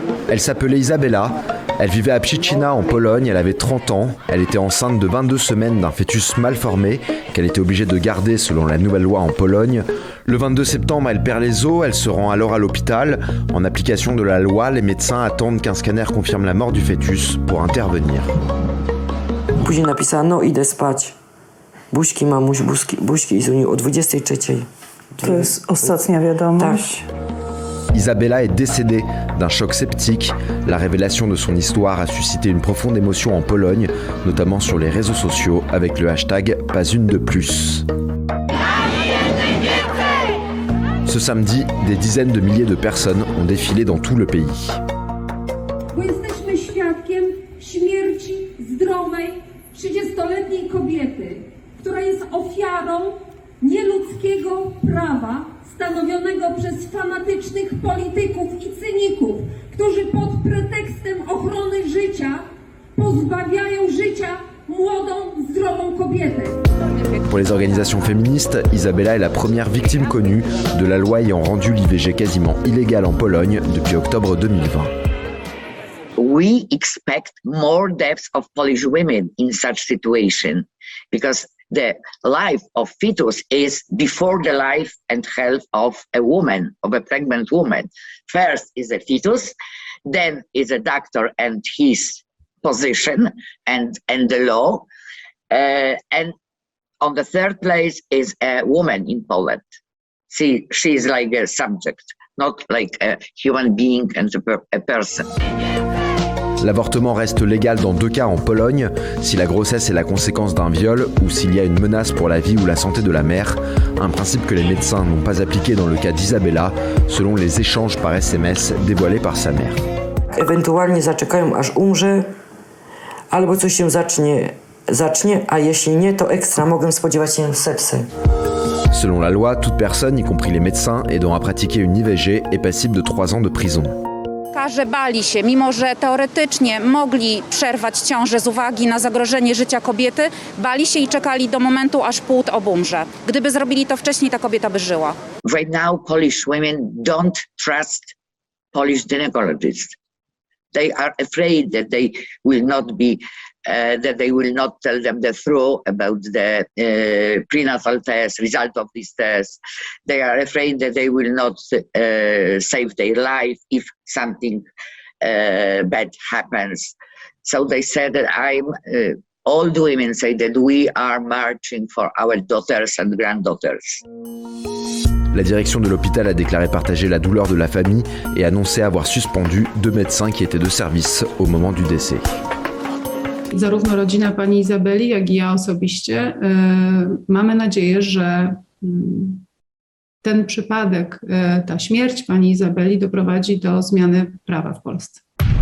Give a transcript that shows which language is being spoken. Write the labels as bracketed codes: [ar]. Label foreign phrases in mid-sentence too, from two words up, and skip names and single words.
[fr] Elle s'appelait Izabela, elle vivait à Pszczyna en Pologne, elle avait 30 ans, elle était enceinte de 22 semaines d'un fœtus mal formé qu'elle était obligée de garder selon la nouvelle loi en Pologne. Le 22 septembre, elle perd les os, elle se rend alors à l'hôpital. En application de la loi, les médecins attendent qu'un scanner confirme la mort du fœtus pour intervenir. [pl] Później napisano, idę spać. Buźki mamuś, buźki Izuniu o 23. To jest ostatnia wiadomość. [fr] Izabela est décédée d'un choc septique. La révélation de son histoire a suscité une profonde émotion en Pologne, notamment sur les réseaux sociaux avec le hashtag #PasUneDePlus. Ce samedi, des dizaines de milliers de personnes ont défilé dans tout le pays. [pl] Jesteśmy świadkiem śmierci zdrowej 30-letniej kobiety, która jest ofiarą nieludzkiego prawa stanowionego przez fanatycznych polityków i cyników, którzy pod pretekstem ochrony życia pozbawiają życia młodą, zdrową kobietę. [fr] Pour les organisations féministes, Izabela est la première victime connue de la loi ayant rendu l'IVG quasiment illégale en Pologne depuis octobre 2020. [en] We expect more deaths of Polish women in such situation because the life of fetus is before the life and health of a woman, of a pregnant woman. First is a fetus, then is a doctor and his position and the law, and on the third place is a woman in Poland. She is like a subject, not like a human being and a person. [fr] L'avortement reste légal dans 2 cas en Pologne, si la grossesse est la conséquence d'un viol ou s'il y a une menace pour la vie ou la santé de la mère, un principe que les médecins n'ont pas appliqué dans le cas d'Izabela, selon les échanges par SMS dévoilés par sa mère. [pl] Ewentualnie zaczekają aż umrze, albo coś się zacznie, a jeśli nie, to ekstra mogę spodziewać się sepsy. [fr] Selon la loi, toute personne, y compris les médecins, aidant à pratiquer une IVG est passible de 3 ans de prison. [pl] Lekarze bali się, mimo że teoretycznie mogli przerwać ciążę z uwagi na zagrożenie życia kobiety, bali się i czekali do momentu, aż płód obumrze. Gdyby zrobili to wcześniej, ta kobieta by żyła. [en] Right now, Polish women don't trust Polish gynecologists. They are afraid that they will not be, that they will not tell them the truth about the prenatal test, result of this test. They are afraid that they will not save their life if something bad happens. So they said that all the women say that we are marching for our daughters and granddaughters. [fr] La direction de l'hôpital a déclaré partager la douleur de la famille et annoncé avoir suspendu 2 médecins qui étaient de service au moment du décès. [pl] Zarówno rodzina pani Izabeli, jak i ja osobiście mamy nadzieję, że ten przypadek, ta śmierć pani Izabeli doprowadzi do zmiany prawa w Polsce.